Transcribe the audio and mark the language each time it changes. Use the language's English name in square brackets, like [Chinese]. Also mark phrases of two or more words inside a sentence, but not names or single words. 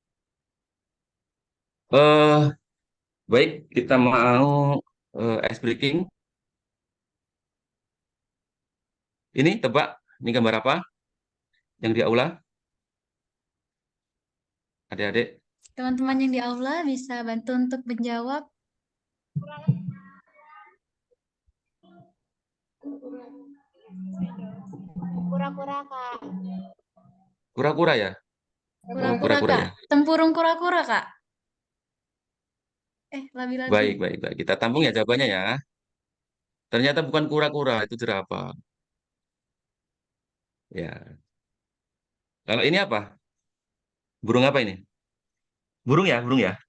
[Indonesian] Eh, baik, kita mau [English] ice breaking. [Indonesian] Ini tebak, ini gambar apa? Yang di aula? Adik-adik, Teman-teman yang di aula bisa bantu untuk menjawab. Kura-kura, Kak. kura-kura ya? Oh, Kura-kura, kura-kura Kak. ya. Tempurung kura-kura, Kak. Labi-labi. Baik, baik, baik. Kita tampung ya jawabannya ya. Ternyata bukan kura-kura, itu jerapah. Ya. Kalau ini apa? Burung apa ini? Burung ya, burung ya.